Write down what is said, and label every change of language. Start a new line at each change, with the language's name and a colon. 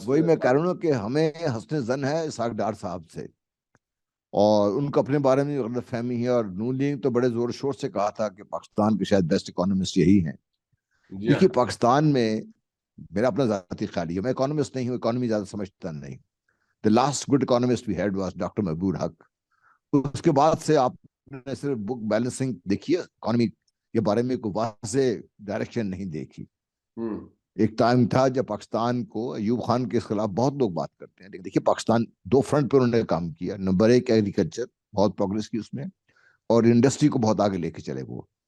Urdu: وہی میں کہہ رہا ہوں کہ ہمیں حسن زن ہے اسحاق ڈار صاحب سے، اور ان کو اپنے بارے میں غلط فہمی ہے. اور نون لیگ تو بڑے زور شور سے کہا تھا کہ پاکستان کے شاید بیسٹ اکانومسٹ یہی ہیں. جی ہاں. دیکھیے پاکستان میں میرا اپنا ذاتی خیال ہے، میں اکانومسٹ نہیں ہوں، اکانومی زیادہ سمجھتا نہیں.
English: The last good economist we had was doctor Mahbub Haq.
Urdu: اس کے بعد سے آپ نے صرف بک بیلنسنگ دیکھیے، اکانومی کے بارے میں کوئی واضح ڈائریکشن نہیں دیکھی. ایک ٹائم تھا جب پاکستان کو ایوب خان کے خلاف بہت لوگ بات کرتے ہیں، لیکن دیکھیے پاکستان دو فرنٹ پہ انہوں نے کام کیا. نمبر ایک ایگریکلچر، بہت پروگرس کی اس میں، اور انڈسٹری کو بہت آگے لے کے چلے وہ.